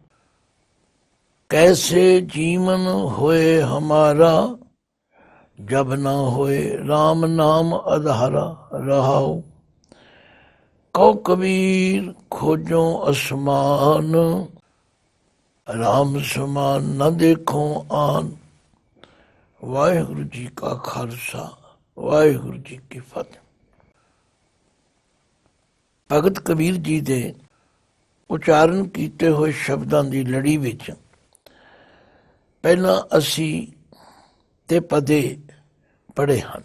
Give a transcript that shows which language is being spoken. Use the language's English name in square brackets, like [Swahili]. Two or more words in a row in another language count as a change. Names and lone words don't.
[Hindi] कैसे जीवन होए हमारा, जब न होए राम नाम आधारा। रहाओ कौ कबीर खोजो असमान, राम समान न देखो आन। वाहिगुरु जी का खालसा, वाहिगुरु जी की फतेह। [Punjabi] भगत कबीर जी ਦੇ ਉਚਾਰਨ ਕੀਤੇ ਹੋਏ ਸ਼ਬਦਾਂ ਦੀ ਲੜੀ ਵਿੱਚ ਪਹਿਲਾਂ ਅਸੀਂ ਤੇ ਪਦੇ ਪੜ੍ਹੇ ਹਨ।